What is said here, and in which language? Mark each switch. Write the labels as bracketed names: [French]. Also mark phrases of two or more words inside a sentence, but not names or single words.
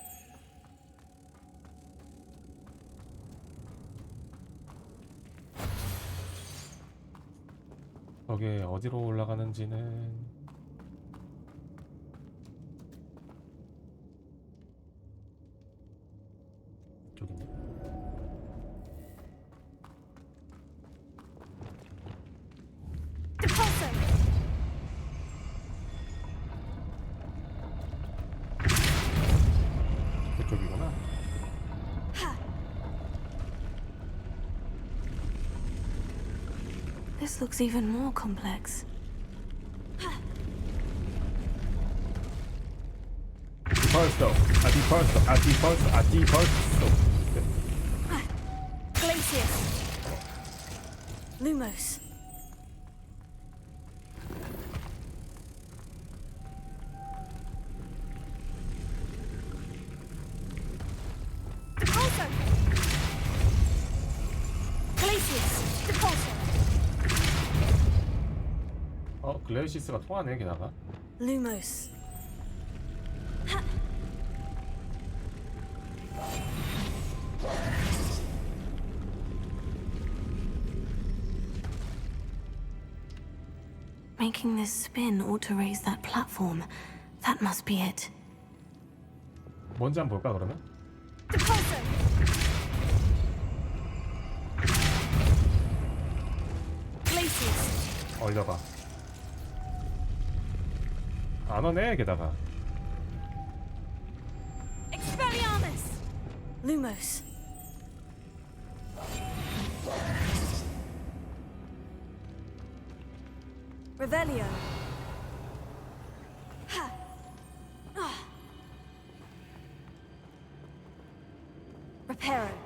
[Korean] 저게 어디로 올라가는지는 이쪽이네. Depulso. 그쪽이구나. [English] This looks even more complex. [Korean] 디펄소. Glacius. Lumos. Depulso. Glacius. Depulso. 글레이시스가 통하네 게다가. Lumos. [English] Making this spin ought to raise that platform. That must be it. [Korean] 뭔지 한번 볼까 그러면? Depulso. Glacius. 얼려봐. 안 오네 게다가. Expelliarmus. Lumos. Revelio. Ha. Reparo.